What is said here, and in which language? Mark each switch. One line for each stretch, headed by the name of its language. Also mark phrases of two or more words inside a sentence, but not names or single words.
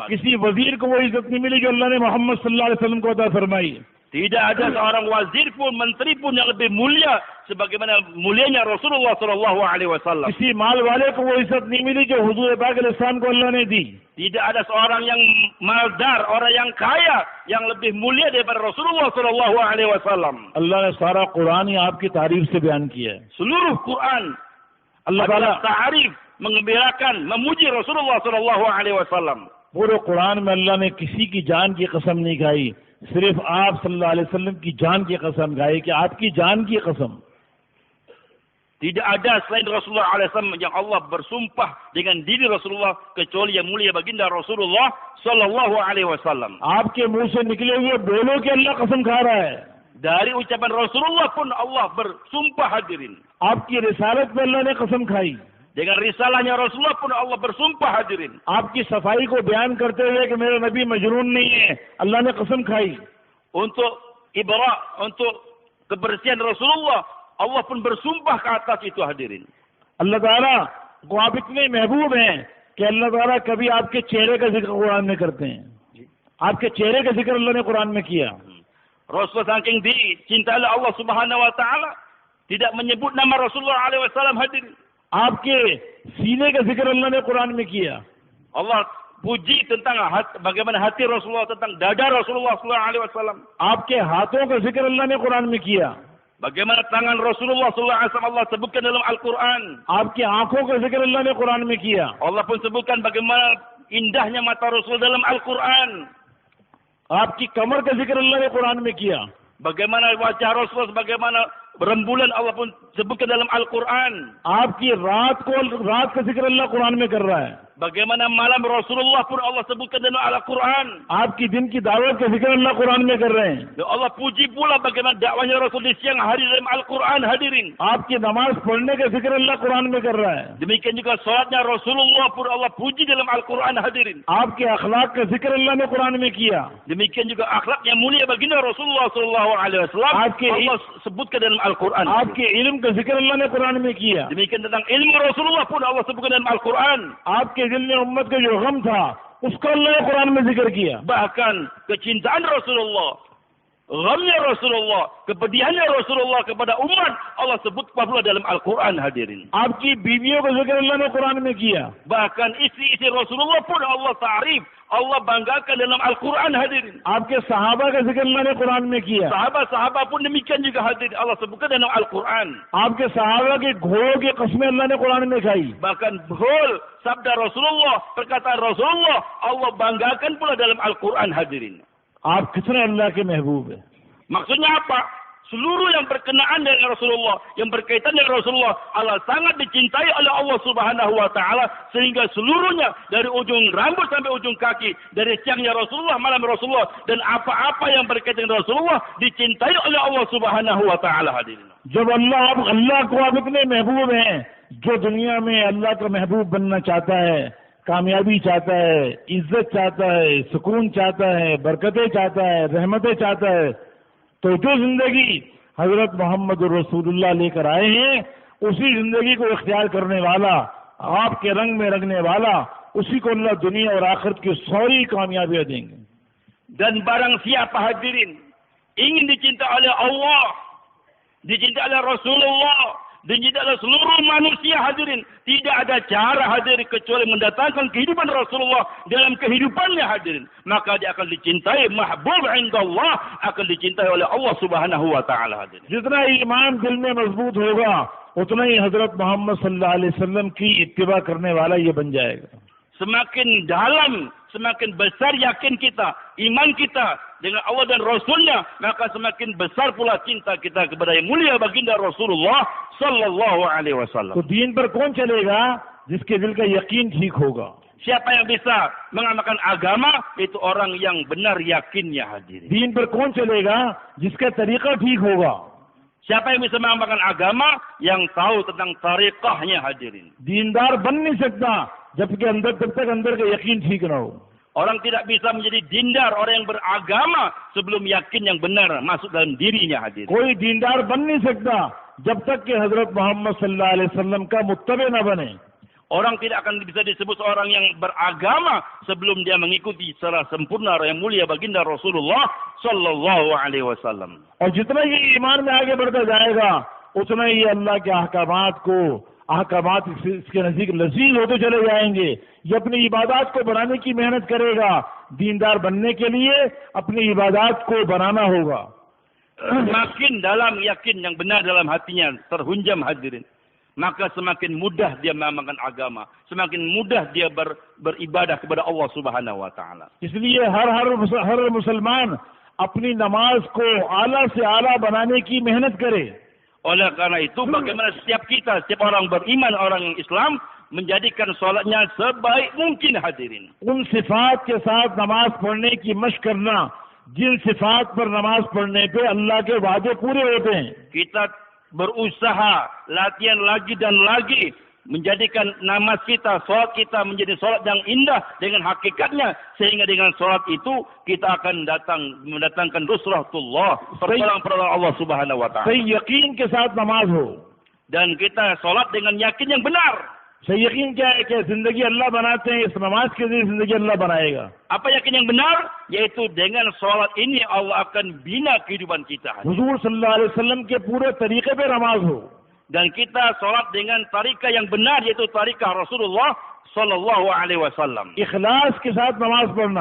Hindi: किसी वजीर को वो इज्जत नहीं मिली जो अल्लाह ने मोहम्मद
Arabic: صلى الله عليه وسلم
Hindi: को अता फरमाई.
Indonesian: Tidak ada seorang wazir pun, menteri pun yang lebih mulia sebagaimana mulianya Rasulullah
Arabic: صلى الله عليه وسلم.
Hindi: किसी माल वाले को वो इज्जत नहीं मिली जो हुजूर पाक अलैहिस्सलाम को अल्लाह ने दी.
Indonesian: Tidak ada seorang yang maldar, orang yang kaya yang lebih mulia daripada Rasulullah
Arabic: صلى الله عليه وسلم.
Hindi: अल्लाह ने सारा कुरान ही आपकी तारीफ से बयान किया है.
Indonesian: Seluruh Quran
Hindi: अल्लाह ताला
Indonesian: ta'arif, menggembirakan, memuji Rasulullah
Arabic: صلى الله عليه وسلم.
Hindi: पूरे कुरान में अल्लाह ने किसी की जान की कसम नहीं खाई, सिर्फ आप
Arabic: صلى الله عليه وسلم
Hindi: की जान की कसम खाई कि आपकी जान की कसम.
Indonesian: Tidak ada selain Rasulullah SAW yang Allah bersumpah dengan diri Rasulullah kecuali yang mulia baginda Rasulullah
Arabic: صلى الله عليه وسلم.
Hindi: आपके मुंह से निकले हुए बोलो कि अल्लाह कसम खा रहा है.
Indonesian: Dari ucapan Rasulullah pun Allah bersumpah hadirin.
Hindi: आपकी रिसालत में अल्लाह ने कसम खाई.
Indonesian: Dengan risalahnya Rasulullah pun Allah bersumpah hadirin.
Hindi: आपकी सफाई को बयान करते हुए कि मेरा नबी मजनून नहीं है, अल्लाह ने कसम खाई.
Indonesian: Untuk ibra, untuk kebersihan Rasulullah, Allah pun bersumpah ke atas itu hadirin.
Hindi: अल्लाह ताला को आप इतने महबूब हैं कि अल्लाह ताला कभी आपके चेहरे का जिक्र कुरान में करते हैं. आपके चेहरे का जिक्र अल्लाह ने कुरान में किया.
Indonesian: Rasulullah saking dicintai oleh
Arabic: الله سبحانه وتعالى
Indonesian: tidak menyebut nama Rasulullah
Arabic: عليه وسلم
Indonesian: hadirin.
Hindi: आपके सीने का जिक्र अल्लाह ने कुरान में किया.
Indonesian: Allah puji tentang bagaimana hati Rasulullah, tentang dada Rasulullah SAW.
Hindi: आपके हाथों का जिक्र अल्लाह ने कुरान में किया,
Indonesian: Bagaimana tangan Rasulullah SAW Allah sebutkan dalam Al-Quran.
Hindi: आपकी आंखों का जिक्र अल्लाह ने कुरान में किया,
Indonesian: Allah pun sebutkan bagaimana indahnya mata Rasul dalam Al-Quran.
Hindi: आपकी कमर का जिक्र अल्लाह ने कुरान में किया,
Indonesian: Bagaimana wajah Rasulullah, bagaimana rembulan Allah pun sebutkan dalam Al-Quran.
Hindi: आपकी रात का जिक्र अल्लाह कुरान में कर रहा है,
Indonesian: Bagaimana malam Rasulullah pun Allah sebutkan dalam Al-Quran.
Hindi: आपकी दिन की दावत का जिक्र अल्लाह कुरान में कर रहे हैं,
Indonesian: Dan Allah puji pula bagaimana dakwahnya Rasul di siang hari dalam Al-Quran, hadirin.
Hindi: आपकी नमाज पढ़ने का जिक्र अल्लाह कुरान में कर रहा है,
Indonesian: Demikian juga salatnya Rasulullah pun Allah puji dalam Al-Quran, hadirin.
Hindi: आपके अखलाक का जिक्र अल्लाह ने कुरान में किया,
Indonesian: Demikian juga akhlak yang mulia baginda Rasulullah SAW Allah sebutkan dalam Al-Quran.
Hindi: आपके इल्म का जिक्र अल्लाह ने कुरान में किया,
Indonesian: Demikian tentang ilmu Rasulullah pun Allah sebutkan dalam Al-Quran.
Hindi: आपके दिल में उम्मत का जो गम था उसका अल्लाह ने कुरान में जिक्र किया,
Indonesian: Bahkan kecintaan Rasulullah, ghamnya Rasulullah, kepedihannya Rasulullah kepada umat Allah sebut pula dalam Al-Quran, hadirin.
Hindi: आपकी बीवियों का जिक्र अल्लाह ने कुरान में किया,
Indonesian: Bahkan istri-istri Rasulullah pun Allah ta'rif, Allah banggakan dalam Al-Quran, hadirin.
Hindi: आपके सहाबा का जिक्र अल्लाह ने कुरान में किया,
Indonesian: Sahabat-sahabat pun demikian juga, hadirin. Allah sebutkan dalam Al-Quran.
Hindi: आपके सहाबा के घोड़ों की कस्में अल्लाह ने कुरान में खाई,
Indonesian: Bahkan betul sabda Rasulullah, perkataan Rasulullah Allah banggakan pula dalam Al-Quran, hadirin.
Hindi: आप कितने अल्लाह के महबूब है।
Indonesian: Maksudnya apa? Seluruh yang berkenaan dengan Rasulullah, yang berkaitan dengan Rasulullah, Allah sangat dicintai oleh
Arabic: الله سبحانه وتعالى,
Indonesian: sehingga seluruhnya dari ujung rambut sampai ujung kaki, dari siangnya Rasulullah, malam Rasulullah, dan apa-apa yang berkaitan dengan Rasulullah dicintai oleh
Arabic: الله سبحانه وتعالى,
Indonesian: hadirin.
Hindi: जब अल्लाह को आप इतने महबूब हैं, जो दुनिया में अल्लाह का महबूब बनना चाहता है, कामयाबी चाहता है, इज्जत चाहता है, सुकून चाहता है, बरकतें चाहता है, रहमतें चाहता है, तो जो जिंदगी हजरत मोहम्मद रसूलुल्लाह लेकर आए हैं, उसी जिंदगी को इख्तियार करने वाला, आपके रंग में रंगने वाला, उसी को अल्लाह दुनिया और आखिरत की सारी कामयाबियां देंगे।
Indonesian: Dan barang siapa, hadirin, ingin dicintai oleh Allah, dicintai oleh Rasulullah, dicintai oleh seluruh manusia, hadirin, tidak ada cara, hadirin, kecuali mendatangkan kehidupan Rasulullah dalam kehidupannya, hadirin. Maka dia akan dicintai,
Arabic: محبوب عند الله,
Indonesian: akan dicintai oleh
Arabic: الله سبحانه وتعالى,
Indonesian: hadirin.
Hindi: जितना ईमान दिल में मजबूत होगा, उतना ही हजरत मोहम्मद
Arabic: صلى الله عليه وسلم
Hindi: की इत्तिबा करने वाला ये बन जाएगा।
Indonesian: Semakin dalam, semakin besar yakin kita, iman kita dengan Allah dan Rasulnya, maka semakin besar pula cinta kita kepada yang mulia baginda Rasulullah
Arabic: صلى الله عليه وسلم.
Hindi: तो दीन पर कौन चलेगा? जिसके दिल का यकीन ठीक होगा।
Indonesian: Siapa yang bisa mengamalkan agama, itu orang yang benar yakinnya, hadirin.
Hindi: दीन पर कौन चलेगा? जिसका तरीका ठीक होगा।
Indonesian: Siapa yang bisa mengamalkan agama, yang tahu tentang tariqahnya, hadirin.
Hindi: दीनदार बन नहीं सकता जबकि जब तक अंदर का यकीन ठीक ना हो।
Indonesian: Orang tidak bisa menjadi dindar, orang yang beragama sebelum yakin yang benar masuk dalam dirinya, hadirin.
Hindi: कोई दीनदार बन नहीं सकता जब तक कि हजरत मोहम्मद
Arabic: صلى الله عليه وسلم
Hindi: का मुत्तबे न बने।
Indonesian: Orang tidak akan bisa disebut seorang yang beragama sebelum dia mengikuti secara sempurna yang mulia baginda Rasulullah
Arabic: صلى الله عليه وسلم.
Hindi: और जितना ये ईमान में आगे बढ़ता जाएगा, उतना ही अल्लाह के अहकामात इसके नजदीक लजीज होते चले जाएंगे। ये अपनी इबादत को बढ़ाने की मेहनत करेगा। दीनदार बनने के लिए अपनी इबादत को बनाना होगा।
Indonesian: Semakin dalam yakin yang benar dalam hatinya terhunjam, hadirin, maka semakin mudah dia mengamalkan agama, semakin mudah dia beribadah kepada
Arabic: الله سبحانه وتعالى.
Hindi: इसलिए हर मुसलमान अपनी नमाज को आला से आला बनाने की मेहनत करे।
Indonesian: Oleh karena itu, bagaimana setiap kita, setiap orang beriman, orang Islam, menjadikan sholatnya sebaik mungkin, hadirin.
Hindi: उन सिफात के साथ नमाज पढ़ने की मशक करना, जिन सिफात पर नमाज पढ़ने पे अल्लाह के वादे पूरे होते हैं।
Indonesian: Kita berusaha, latihan lagi dan lagi, menjadikan namaz kita, sholat kita menjadi sholat yang indah dengan hakikatnya, sehingga dengan sholat itu kita akan mendatangkan nusratullah, pertolongan
Arabic: الله سبحانه وتعالى.
Hindi: सही यकीन के साथ नमाज हो।
Indonesian: Dan kita sholat dengan yakin yang benar.
Hindi: सही यकीन क्या है कि जिंदगी अल्लाह बनाते हैं, इस नमाज के जरिए जिंदगी अल्लाह बनाएगा।
Indonesian: Apa yakin yang benar? Yaitu dengan sholat ini Allah akan bina kehidupan kita.
Hindi: हुजूर
Arabic: صلى الله عليه وسلم
Hindi: के पूरे तरीके पे नमाज हो।
Indonesian: Dan kita sholat dengan tarikah yang benar, yaitu tarikah Rasulullah
Arabic: صلى الله عليه وسلم.
Hindi: इखलास के साथ नमाज पढ़ना,